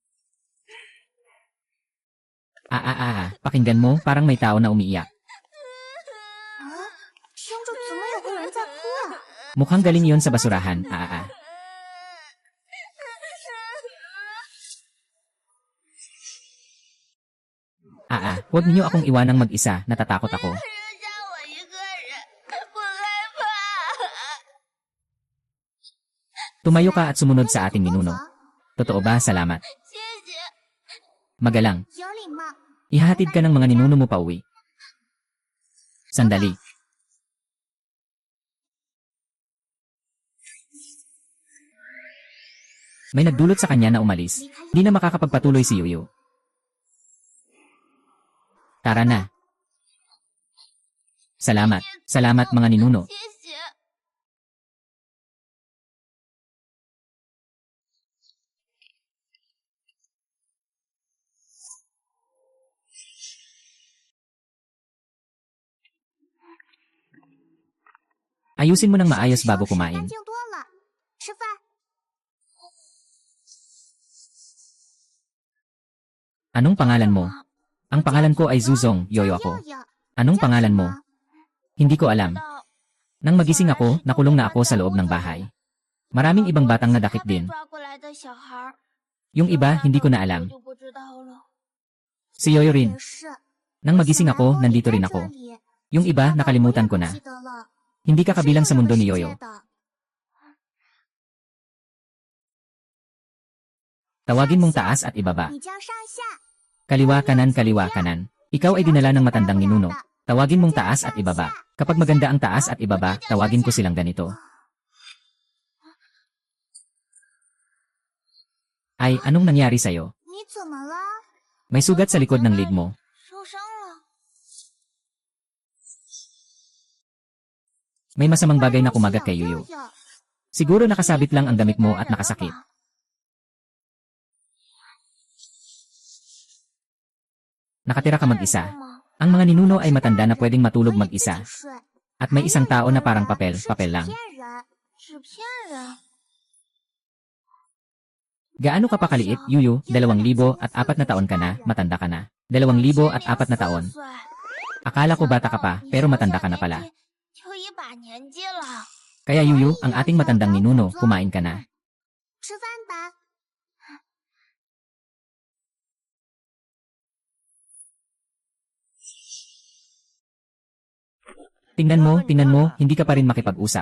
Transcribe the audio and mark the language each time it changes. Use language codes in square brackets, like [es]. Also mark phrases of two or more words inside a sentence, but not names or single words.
[tl] Pakinggan mo, parang may tao na umiiyak. Mukhang galing yon sa basurahan, Huwag niyo akong iwanang mag-isa, natatakot ako. [zh] 留下我一个人，不害怕。 [tl] Tumayo ka at sumunod sa ating ninuno. Totoo ba? Salamat. [zh] 谢谢。 [tl] Magalang. [zh] 有礼貌。 [tl] Ihahatid ka ng mga ninuno mo pauwi. Sandali. May nagdulot sa kanya na umalis. Di na makakapagpatuloy si Yuyu. Tara na. Salamat. Salamat mga ninuno. [zh] 谢谢。 [tl] Ayusin mo ng maayos bago kumain. [zh] 干净多了。吃饭。 [tl] Anong pangalan mo? Ang pangalan ko ay Zuzong, Yoyo ako. Anong pangalan mo? Hindi ko alam. Nang magising ako, nakulong na ako sa loob ng bahay. Maraming ibang batang nadakip din. Yung iba, hindi ko na alam. Si Yoyo rin. Nang magising ako, nandito rin ako. Yung iba, nakalimutan ko na. Hindi ka kabilang sa mundo ni Yoyo. Tawagin mong taas at ibaba. [zh] 你叫上下。 [tl] Kaliwa kanan kaliwa kanan. Ikaw ay dinala ng matandang ninuno. Tawagin mong taas at ibaba. Kapag maganda ang taas at ibaba, tawagin ko silang ganito. Ay, anong nangyari sa'yo? [zh] 你怎么了？ [tl] May sugat sa likod ng leg mo. [zh] 受伤了。 [tl] May masamang bagay na kumagat kay Yuyu. Siguro nakasabit lang ang damit mo at nakasakit. Nakatira ka mag-isa. Ang mga ninuno ay matanda na pwedeng matulog mag-isa. At may isang tao na parang papel lang. [zh] 骗人，是骗人。 [tl] Gaano ka pa kaliit, Yuyu? 2,004 na taon ka na, matanda ka na. 2,004 na taon. Akala ko bata ka pa, pero matanda ka na pala. [zh] 就一把年纪了。 [tl] Kaya Yuyu, ang ating matandang ninuno, kumain ka na. [zh] 吃饭吧。 [tl] Tingnan mo, hindi ka pa rin makipag-usap.